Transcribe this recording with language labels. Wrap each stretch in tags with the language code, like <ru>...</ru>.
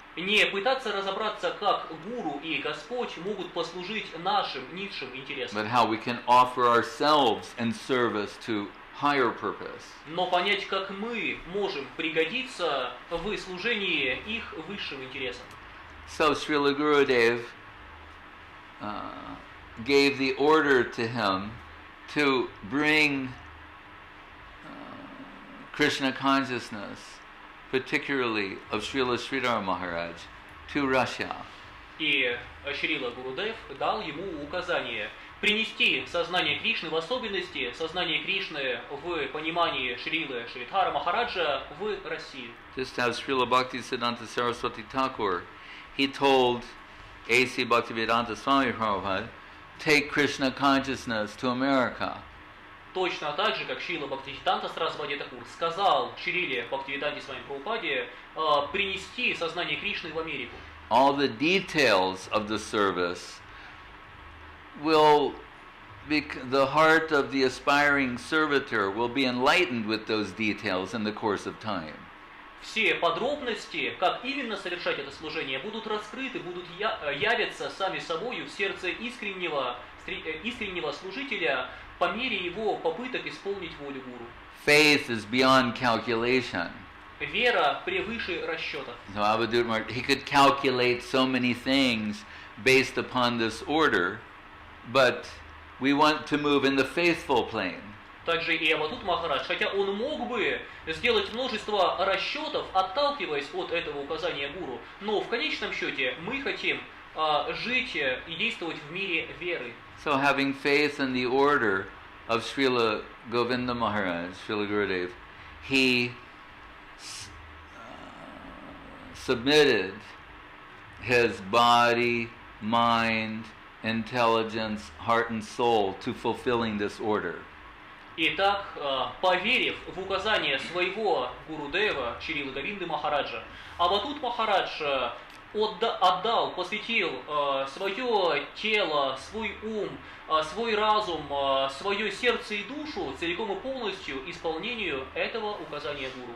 <ru>Не пытаться разобраться, как гуру и Господь могут послужить нашим низшим интересам,</ru> <en>But how we can offer ourselves in service to higher purpose.</en> <ru>но понять, как мы можем пригодиться в служении их высшим интересам.</ru> <en>So Srila Gurudev gave the order to him to bring Krishna consciousness, particularly of Srila Sridhar Maharaj, to Russia.</en> <ru>И Шрила Гурудев дал ему указание принести сознание Кришны, в особенности сознание Кришны в понимании Шрилы Шридхара Махараджа в Россию.</ru> <en>Just as Srila Bhaktisiddhanta Saraswati Thakur, he told A.C. Bhaktivedanta Swami Prabhupada, take Krishna consciousness to America.</en> <ru>Точно так же, как Шрила Бхактисиддханта Сарасвати Такур сказал Шриле Бхактивиданте Свами Прабхупаде принести сознание Кришны в Америку.</ru> <en>All the details of the service will be, the heart of the aspiring servitor will be enlightened with those details in the course of time.</en> <ru>Все подробности, как именно совершать это служение, будут раскрыты, будут явиться сами собою в сердце искреннего служителя по мере его попыток исполнить волю гуру.</ru> <en>Faith is beyond calculation.</en> <ru>Вера превыше расчетов.</ru> <en>So Avadhut Maharaj, he could calculate so many things based upon this order, but we want to move in the faithful plane.</en> <ru>Также и Авадхута Махарадж, хотя он мог бы сделать множество расчетов, отталкиваясь от этого указания гуру, но в конечном счете мы хотим жить и действовать в мире веры.</ru> <en>So having faith in the order of Srila Govinda Maharaj, Srila Gurudev, he submitted his body, mind, intelligence, heart and soul to fulfilling this order.</en> <ru>Итак, поверив в указание своего Гурудева, Шрилы Говинды Махараджа, Авадхут Махарадж отдал, посвятил свое тело, свой ум, свой разум, свое сердце и душу целиком и полностью исполнению этого указания гуру.</ru>